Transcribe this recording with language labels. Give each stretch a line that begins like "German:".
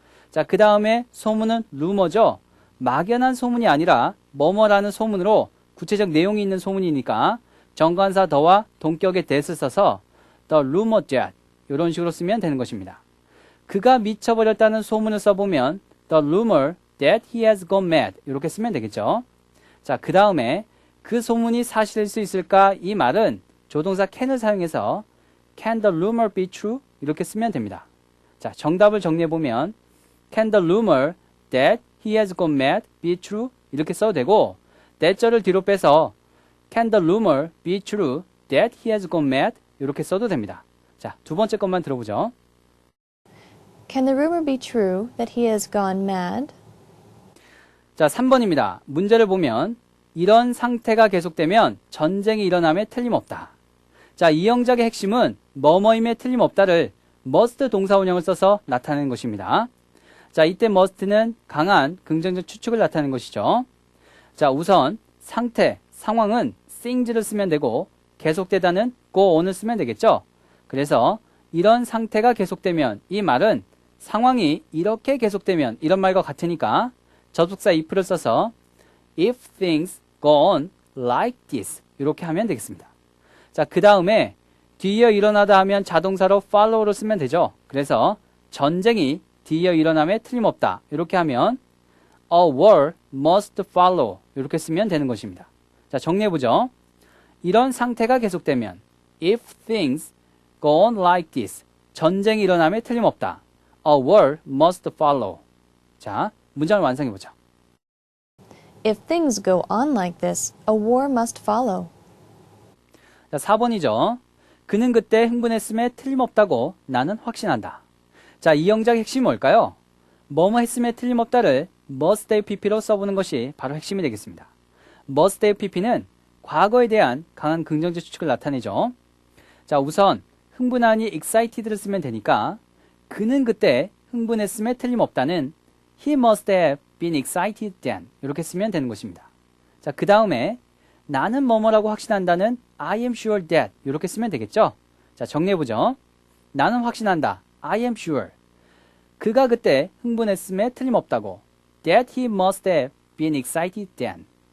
Korean: 자, 그 다음에 소문은 루머죠. 막연한 소문이 아니라 뭐뭐라는 소문으로 구체적 내용이 있는 소문이니까 정관사 더와 동격의 that을 써서 the rumor that 이런 식으로 쓰면 되는 것입니다. 그가 미쳐버렸다는 소문을 써보면
English: the rumor that he has gone mad
Korean: 이렇게 쓰면 되겠죠. 자, 그 다음에 그 소문이 사실일 수 있을까? 이 말은 조동사 can을 사용해서
English: can the rumor be true?
Korean: 이렇게 쓰면 됩니다. 자, 정답을 정리해보면
English: can the rumor that he has gone mad be true?
Korean: 이렇게 써도 되고 that절을 뒤로 빼서
English: can the rumor be true that he has gone mad?
Korean: 이렇게 써도 됩니다. 자, 두 번째 것만 들어보죠.
English: Can the rumor be true that he has gone mad?
Korean: 자, 3번입니다. 문제를 보면 이런 상태가 계속되면 전쟁이 일어남에 틀림없다. 자, 이 영작의 핵심은 뭐뭐임에 틀림없다를 must 동사원형을 써서 나타내는 것입니다. 자, 이때 must는 강한 긍정적 추측을 나타내는 것이죠. 자, 우선 상태, 상황은 things를 쓰면 되고 계속되다는 go on을 쓰면 되겠죠. 그래서 이런 상태가 계속되면 이 말은 상황이 이렇게 계속되면 이런 말과 같으니까 접속사 if를 써서
English: if things go on like this
Korean: 이렇게 하면 되겠습니다. 자, 그 다음에 뒤이어 일어나다 하면 자동사로 follow를 쓰면 되죠. 그래서 전쟁이 뒤이어 일어남에 틀림없다 이렇게 하면
English: a war must follow
Korean: 이렇게 쓰면 되는 것입니다. 자, 정리해보죠. 이런 상태가 계속되면
English: if things go on like this
Korean: 전쟁이 일어남에 틀림없다.
English: A war must follow.
Korean: 자, 문장을 완성해보죠.
English: If things go on like this, a war must follow.
Korean: 자, 4번이죠. 그는 그때 흥분했음에 틀림없다고 나는 확신한다. 자, 이 영작의 핵심이 뭘까요? 뭐뭐 했음에 틀림없다를 must have pp로 써보는 것이 바로 핵심이 되겠습니다. must have pp는 과거에 대한 강한 긍정적 추측을 나타내죠. 자, 우선 흥분하니 excited를 쓰면 되니까 그는 그때 흥분했음에 틀림없다는
English: he must have been excited then
Korean: 이렇게 쓰면 되는 것입니다. 자, 그 다음에 나는 뭐뭐라고 확신한다는 I am sure that 이렇게 쓰면 되겠죠. 자, 정리해보죠. 나는 확신한다.
English: I am sure.
Korean: 그가 그때 흥분했음에 틀림없다고
English: that he must have been excited then.